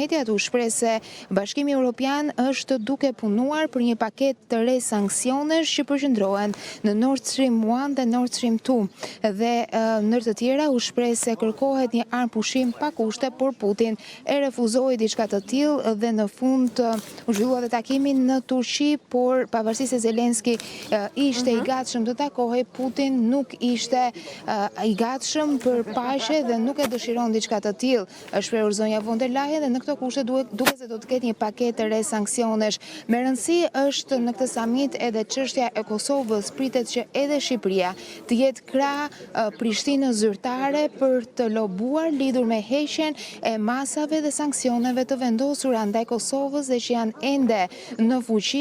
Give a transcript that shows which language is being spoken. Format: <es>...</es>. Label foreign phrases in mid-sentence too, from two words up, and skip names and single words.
<sq>mediat u shpreh se Bashkimi Evropian është duke punuar për një paketë të re sanksionesh që përqendrohen në Nord Stream 1 dhe Nord Stream 2 dhe ndër të tjera u shpreh se kërkohet një armë pushim pa kushte, por Putin e refuzoi diçka të tillë dhe në fund u zhvillua dhe takimi në Turqi, por pavarësisht se Zelenski ishte i gatshëm të takohej, Putin nuk ishte i gatshëm për paqe dhe nuk e dëshiron diçka të tillë. Është shprehur zonja von der Leyen dhe në këto kushte duket se do të ketë një paketë të re sanksionesh. Me rëndësi është në këtë samit edhe çështja e Kosovës. Pritet që edhe Shqipëria të jetë krah Prishtinës zyrtare për të lobuar lidhur me heqjen e masave dhe sanksioneve të vendosura ndaj Kosovës dhe që janë ende në fuqi.</sq>